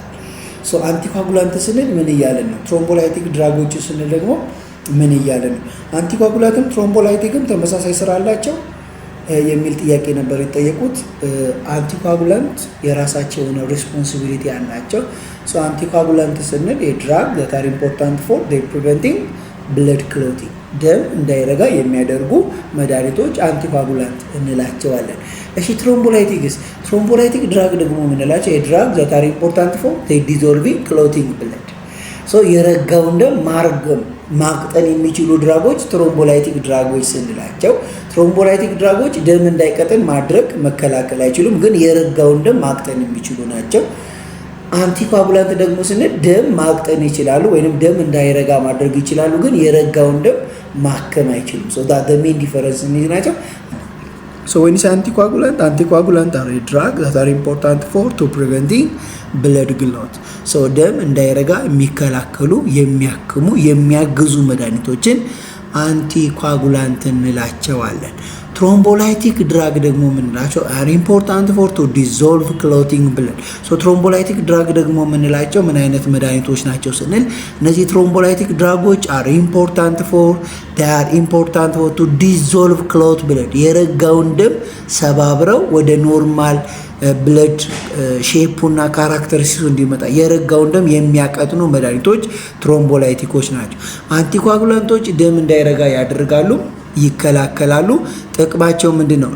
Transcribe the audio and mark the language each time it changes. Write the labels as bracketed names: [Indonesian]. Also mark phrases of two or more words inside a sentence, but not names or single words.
[Amharic] አንቲኮአጉላንት ስንል ምን እያለን ነው? [English] thrombolytic drugs [Amharic] ስንል ደግሞ ምን እያለን ነው? አንቲኮአጉላንትም ትሮምቦላይቲክም ተመሳሳይ ስራ አላቸው የሚል ጥያቄ ነበር የጠየቁት። አንቲኮአጉላንት የራሳቸው የሆነ ሪስፖንሲቢሊቲ አላቸው። አንቲኮአጉላንት ስንል የድራግ [English] that are important for preventing blood clotting [Amharic] ደም እንዳይረጋ የሚያደርጉ መድኃኒቶች አንቲኮአጉላንት እንላቸዋለን። እሺ ትሮምቦላይቲክስ? [English] thrombolytic drug [Amharic] ደግሞ የምንላቸው የድራግ [English] that are important for dissolving clotting blood [Amharic] የረጋውን ደም ማቅጠን የሚችሉ [English] drugs thrombolytic drugs [Amharic] ስንላቸው፣ [English] thrombolytic drugs [Amharic] ደም እንዳይቀጥን መከላከል አይችሉም፣ ግን የረጋውን ደም ማቅጠን የሚችሉ ናቸው። አንቲኮአጉላንት ደግሞ ስንል ደም ማቅጠን ይችላሉ ወይንም ደም እንዳይረጋ ማድረግ ይችላሉ፣ ግን የረጋውን ደም ማከም አይችሉም። [English] that the main difference ናቸው። when is anticoagulant are a drug that are important for preventing blood clot [Amharic] ደም እንዳይረጋ የሚከላከሉ የሚያክሙ የሚያግዙ መድኃኒቶችን አንቲኮአጉላንት እንላቸዋለን። [English] thrombolytic drug [Amharic] ደግሞ የምንላቸው [English] are important for to dissolve clotting blood thrombolytic drug [Amharic] ደግሞ የምንላቸው ምን አይነት መድኃኒቶች ናቸው ስንል እነዚህ [English] thrombolytic drugs are important for to dissolve clot blood [Amharic] የረጋውን ደም ሰባብረው ወደ [English] normal blood shape characteristics [Amharic] እንዲመጣ የረጋውን ደም የሚያቀጥኑ መድኃኒቶች ትሮምቦላይቲኮች ናቸው። አንቲኮአጉላንቶች ደም እንዳይረጋ ያደርጋሉ፣ ይከላከላሉ። ጥቅማቸው ምንድነው?